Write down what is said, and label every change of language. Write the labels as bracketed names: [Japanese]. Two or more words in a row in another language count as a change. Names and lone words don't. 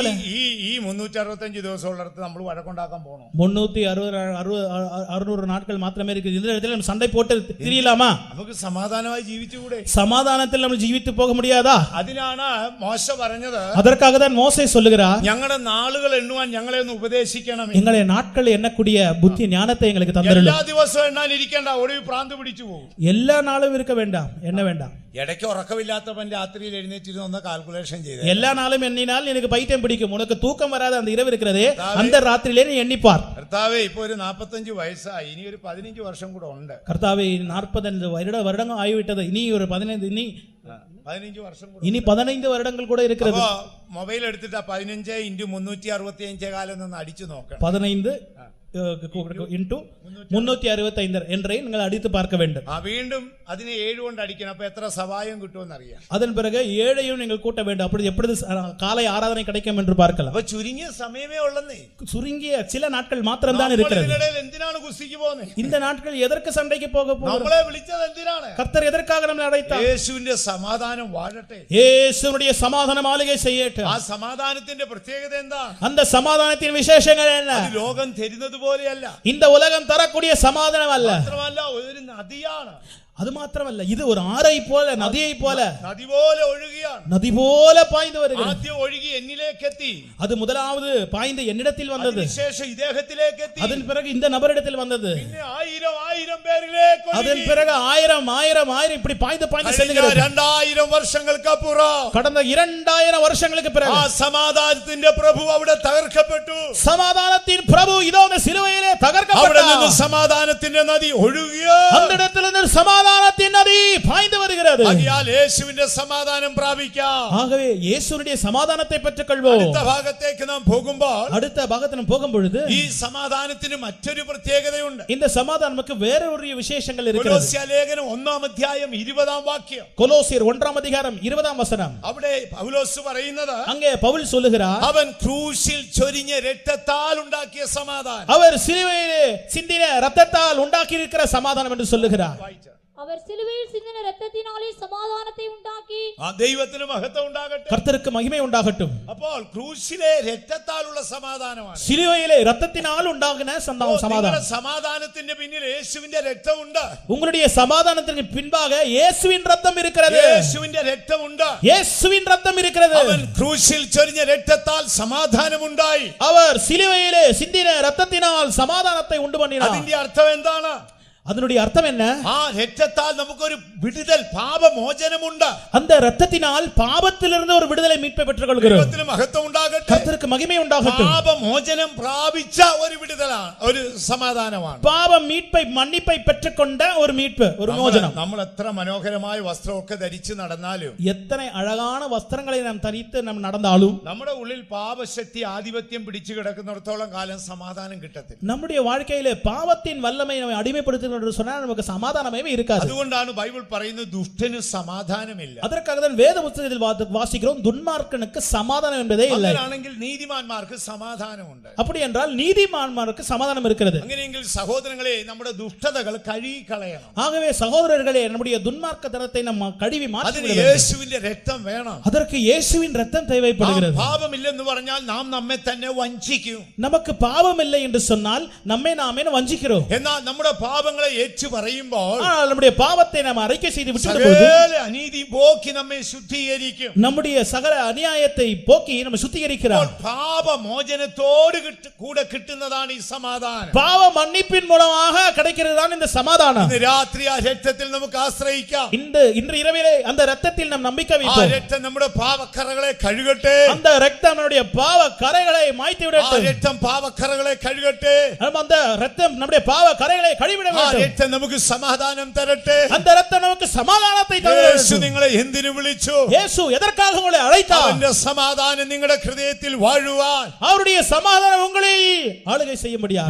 [Malayalam] ഈ 365 ദിവസം ഉള്ളിടത്ത് നമ്മൾ വഴക്കുണ്ടാക്കാൻ പോകണം. [Tamil] 360 நாட்கள் மாத்திரமே இருக்கு. இந்த இடத்துல நம்ம சண்டை போட்டு திரியலாமா? [Malayalam] നമുക്ക് സമാധാനമായി ജീവിച്ചുകൂടെ? [Tamil] சமாதானத்தில் நம்ம ஜீவித்து போக முடியாதா? [Malayalam] അതിനാണ് മോശ പറഞ്ഞത്. [Tamil] அதற்காக தான் மோசே சொல்லுகிறார், [Malayalam] ഞങ്ങളുടെ നാളുകൾ എണ്ണുവാൻ ഞങ്ങളെ ഒന്ന് ഉപദേശിക്കണം. [Tamil] எங்களை நாட்கள் எண்ணக்கூடிய புத்தி ஞானத்தை எங்களுக்கு தந்தருளும். [Malayalam] എല്ലാ ദിവസവും എണ്ണാൻ ഇരിക്കേണ്ട, ഒടുവിൽ ഭ്രാന്ത് പിടിച്ചു പോകും. [Tamil] எல்லா நாளும் இருக்க வேண்டாம், எண்ண வேண்டாம். [Malayalam] ഇടയ്ക്ക് ഉറക്കമില്ലാത്തവൻ രാത്രിയിൽ എഴുന്നേറ്റിരുന്ന് ഒന്ന് കാൽക്കുലേഷൻ ചെയ്ത് [Tamil] எல்லா நாளும் எண்ணினால் எனக்கு பைத்தியம் பிடிக்கும். உனக்கு தூக்கம் வராத அந்த இரவு இருக்கிறதே, அந்த ராத்திரியிலே நீ எண்ணிப்பார். [Malayalam] കർത്താവേ, ഇപ്പൊ ഒരു 45 വയസ്സായി, ഇനി ഒരു 15 വർഷം കൂടെ ഉണ്ട്. [Tamil] கர்த்தாவே 45 வருடங்கள் ஆகிவிட்டது, இனி ஒரு 15 [Malayalam] വർഷം കൂടെ, [Tamil] இனி 15 வருடங்கள் கூட இருக்கிறது. [Malayalam] മൊബൈൽ എടുത്തിട്ട് 15 × 365 കാലം നിന്ന് അടിച്ചു നോക്കണം. [Tamil] 15 into 365 என்றை நீங்கள் அடித்து பார்க்க வேண்டும். [Malayalam] വീണ്ടും അതിനെ 7 കൊണ്ട് അടിക്കണം. അപ്പൊ എത്ര സഹായം കിട്ടുമെന്ന് അറിയാം. [Tamil] அதன் பிறகு 7ஐயும் நீங்கள் கூட்ட வேண்டும். அப்படி எப்படி காலை ஆராதனை கிடைக்கும் என்று பார்க்கலாம். [Malayalam] അപ്പൊ ചുരുങ്ങിയ സമയമേ ഉള്ളന്നേ. [Tamil] சுருங்கிய சில நாட்கள் மாத்திரம் தான் இருக்கிறது. [Malayalam] എന്തിനാണ് കുസ്തിക്ക് പോകുന്നത്? [Tamil] இந்த நாட்கள் எதற்கு சண்டைக்கு போக போகிறோம்? [Malayalam] നമ്മളെ വിളിച്ചത് എന്തിനാണ്? [Tamil] கர்த்தர் எதற்காக நம்மை அழைத்தார்? [Malayalam] യേശുവിന്റെ സമാധാനം വാഴട്ടെ. [Tamil] இயேசுவுடைய சமாதான மாளிகை செய்யட்டும். [Malayalam] ആ സമാധാനത്തിന്റെ പ്രത്യേകത എന്താ? [Tamil] அந்த சமாதானத்தின் விசேஷங்கள் என்ன? [Malayalam] അത് ലോകം തരുന്നത് പോലെയല്ല. [Tamil] இந்த உலகம் தரக்கூடிய சமாதானம் அல்ல. [Malayalam] മാത്രമല്ല, ഒരു നദിയാണ്. [Tamil] அது மாத்திரமல்ல, இது ஒரு ஆறை போல, நதியை போல, [Malayalam] നദി പോലെ ഒഴുകിയാണ്. [Tamil] நதி போல பாய்ந்து வருகிறது. [Malayalam] ആദ്യം ഒഴുകി എന്നിലേക്ക് എത്തി. [Tamil] அது முதலாவது பாய்ந்து என்னிடத்தில் வந்தது. [Malayalam] അതിനുശേഷം ഇദ്ദേഹത്തിലേക്ക് എത്തി. [Tamil] அதன் பிறகு இந்த நபரிடத்தில் வந்தது. [Malayalam] പിന്നെ 1000 പേരിലേക്ക് ഒഴുകി. [Tamil] அதன் பிறகு 1000 இப்படி பாய்ந்து செல்கிறது. [Malayalam] 2000 വർഷങ്ങൾക്ക് അപ്പുറം, [Tamil] கடந்த 2000 வருஷங்களுக்கு பிறகு [Malayalam] ആ സമാധാനത്തിന്റെ പ്രഭു അവിടെ തകർക്കപ്പെട്ടു. [Tamil] சமாதானத்தின் பிரபு இதோ இந்த சிலுவையிலே [Malayalam] അവിടെ [Tamil] தகர்க்கப்பட்டார். [Malayalam] നിന്ന് സമാധാനത്തിന്റെ നദി ഒഴുകിയോ. [Tamil] அந்த இடத்திலிருந்து சமாதானத்தின் நதி பாய்ந்து வருகிறது. [Malayalam] ആകയാൽ യേശുവിന്റെ സമാധാനം പ്രാപിക്കാം. [Tamil] ஆகவே இயேசுவுடைய சமாதானத்தை பெற்றுக்கொள்வோம். [Malayalam] അടുത്ത ഭാഗത്തേക്ക് നാം പോകുമ്പോൾ [Tamil] அடுத்த பாகத்தில் போகும் பொழுது [Malayalam] ഈ സമാധാനത്തിന് മറ്റൊരു പ്രത്യേകതയുണ്ട്. [Tamil] இந்த சமாதானத்துக்கு வேற ஒரு விசேஷங்கள் இருக்கிறது. [Malayalam] കൊലോസ്യ ലേഖനം 1-ാം അധ്യായം 20-ാം വാക്യം. [Tamil] கொலோசியர் 1-ാം அதிகாரம் 20-ാം വചനം. [Malayalam] അവിടെ പൗലോസ് പറയുന്നത്, [Tamil] அங்கே பவுல் சொல்லுகிறார், [Malayalam] അവൻ ക്രൂശിൽ ചൊരിഞ്ഞ രക്തത്താൽ ഉണ്ടാക്കിയ സമാധാനം. [Tamil] அவர் சிலுவையிலே சிந்தின இரத்தத்தால் உண்டாக்கி இருக்கிற சமாதானம் என்று சொல்லுகிறார். அவர் சிலுவையில் சிந்தின இரத்தத்தினாலே சமாதானத்தை உண்டாக்கி [Malayalam] ആ ദൈവത്തിന് മഹത്വം ഉണ്ടാകട്ടെ. [Tamil] கர்த்தருக்கு மகிமை உண்டாகட்டும். [Malayalam] അപ്പോൾ ക്രൂശിലെ രക്തത്താലുള്ള സമാധാനമാണ്. [Tamil] சிலுவையிலே இரத்தத்தினால் உண்டாகின [Malayalam] നിങ്ങളുടെ [Tamil] சமாதானம். [Malayalam] സമാധാനത്തിന്റെ പിന്നിൽ യേശുവിന്റെ രക്തമുണ്ട്. [Tamil] உங்களுடைய சமாதானத்திற்கு பின்பாக இயேசுவின் ரத்தம் இருக்கிறது. [Malayalam] യേശുവിന്റെ രക്തമുണ്ട്. [Tamil] இயேசுவின் ரத்தம் இருக்கிறது. [Malayalam] അവൻ ക്രൂശിൽ ചൊരിഞ്ഞ രക്തത്താൽ സമാധാനമുണ്ടായി. [Tamil] அவர் சிலுவையிலே சிந்தின இரத்தத்தினால் சமாதானத்தை உண்டு பண்ணினார். [Malayalam] അതിന്റെ അർത്ഥം എന്താണ്? [Tamil] அதனுடைய அர்த்தம் என்ன? [Malayalam] ആ രക്തത്താൽ നമുക്കൊരു വിടുതൽ പാപമോചനമുണ്ട്. [Tamil] அந்த இரத்தத்தினால் பாவத்திலிருந்து ஒரு விடுதலை மீட்பை பெற்றுக்கொள்கிறோம். [Malayalam] ദൈവത്തിന് മഹത്വം ഉണ്ടാകട്ടെ. [Tamil] கர்த்தருக்கு மகிமை உண்டாகட்டும். [Malayalam] പാപമോചനം പ്രാപിച്ച ഒരു വിടുതലാണ്, ഒരു സമാധാനമാണ്. [Tamil] பாவ மீட்பை மன்னிப்பை பெற்றுக்கொண்ட ஒரு மீட்பு, ஒரு மோചனம். [Malayalam] നമ്മൾ എത്ര മനോഹരമായ വസ്ത്രമൊക്കെ ധരിച്ചു നടന്നാലും [Tamil] எத்தனை அழகான வஸ்திரங்களை நாம் தரித்து நாம் நடந்தாலும் [Malayalam] നമ്മുടെ ഉള്ളിൽ പാപശക്തി ആധിപത്യം പിടിച്ചു കിടക്കുന്നിടത്തോളം കാലം സമാധാനം കിട്ടത്തില്ല. [Tamil] நம்முடைய வாழ்க்கையிலே பாவத்தின் வல்லமை நம்மை அடிமைப்படுத்துகிறது என்று சொன்னால் நமக்கு சமாதானமே இருக்காது. [Malayalam] അതുകൊണ്ടാണ് ബൈബിൾ പറയുന്നത് ദുഷ്ടന് സമാധാനമില്ല. [Tamil] அதற்காக தான் வேத புத்தகத்தில் வாசிக்கிறோம், துன்மார்க்கனுக்கு சமாதானம் என்பதே இல்லை. [Malayalam] അങ്ങനെയാണെങ്കിൽ നീതിമാന്മാർക്ക് സമാധാനമുണ്ട്. [Tamil] அப்படி என்றால் நீதிமான்மாருக்கு சமாதானம் இருக்கிறது. [Malayalam] അങ്ങനെയെങ്കിൽ സഹോദരങ്ങളെ, നമ്മുടെ ദുഷ്ടതകൾ കഴുകി കളയണം. [Tamil] ஆகவே சகோதரர்களே, நம்முடைய துன்மார்க்கத்தனத்தை நம்ம கழுவி மாற்ற [Malayalam] അതിന് [Tamil] வேண்டும். [Malayalam] യേശുവിന്റെ രക്തം വേണം. [Tamil] அதற்கு இயேசுவின் ரத்தம் தேவைப்படுகிறது. [Malayalam] പാപമില്ലെന്ന് പറഞ്ഞാൽ നാം നമ്മെ തന്നെ വഞ്ചിക്കും. [Tamil] நமக்கு பாவம் இல்லை என்று சொன்னால் நம்மை நாமே வஞ்சிக்கிறோம். [Malayalam] എന്നാൽ നമ്മുടെ പാപങ്ങളെ ഏറ്റു പറയുമ്പോൾ [Tamil] ஆனால் நம்முடைய பாவத்தை நாம் அறிக்கை செய்து விட்டுவிடும் பொழுது [Malayalam] സകല അനീതി പോക്കി നമ്മെ ശുദ്ധീകരിക്കും. [Tamil] நம்முடைய சகல அநியாயத்தை போக்கி நம்ம சுத்திகரிக்கிறார். [Malayalam] പാപമോചനത്തോട് കൂടെ കിട്ടുന്നതാണ് ഈ സമാധാനം. [Tamil] பாவ மன்னிப்பின் மூலமாக கிடைக்கிறதுதான் இந்த சமாதானம். [Malayalam] ഇന്ന് രാത്രി ആ രക്തത്തിൽ നമുക്ക് ആശ്രയിക്കാം. [Tamil] இன்று இரவிலே அந்த இரத்தத்தில் நாம் நம்பிக்கை [Malayalam] ആ [Tamil] வைப்போம். [Malayalam] രക്തം നമ്മുടെ പാപക്കറകളെ കഴുകട്ടെ. [Tamil] அந்த இரத்தம் நம்முடைய பாவ கரைகளை மாய்த்து [Malayalam] ആ [Tamil] விடட்டும். [Malayalam] രക്തം പാപക്കറകളെ കഴുകട്ടെ. [Tamil] அந்த இரத்தம் நம்முடைய பாவ கரைகளை கழுவிட [Malayalam] ആ [Tamil] வேண்டும். [Malayalam] രക്തം നമുക്ക് സമാധാനം തരട്ടെ. [Tamil] அந்த இரத்தம் நமக்கு சமாதானத்தை தர [Malayalam] യേശു [Tamil] வேண்டும். [Malayalam] നിങ്ങളെ എന്തിനു വിളിച്ചു? [Tamil] இயேசு எதற்காக உங்களை அழைத்தார்? [Malayalam] അവന്റെ സമാധാനം നിങ്ങളുടെ ഹൃദയത്തിൽ വാഴുവാൻ. [Tamil] அவருடைய சமாதானம் உங்களை ஆளுகை செய்ய முடியாது.